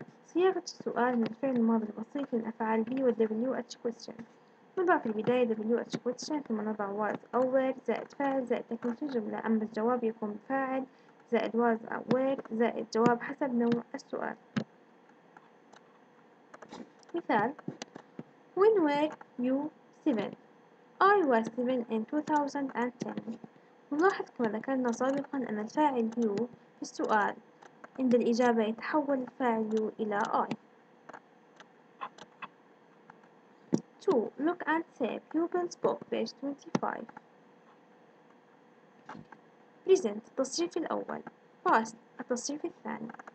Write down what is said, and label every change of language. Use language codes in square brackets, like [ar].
[ar] صياغة السؤال من الفعل الماضي البسيط من أفعال بي وال WH question. نضع في البداية WH question ثم نضع was أو were زائد فاعل زائد تكملة الجملة. أما الجواب يكون فاعل زائد was أو were زائد جواب حسب نوع السؤال. مثال: [en] When were you 7? I was 7 in 2010. [ar] نلاحظ كما ذكرنا سابقا أن الفاعل you في السؤال عند الإجابة يتحول الفاعل you إلى I. 2. [en] Look and say pupils book page 25. [ar] Present التصريف الأول. Past التصريف الثاني.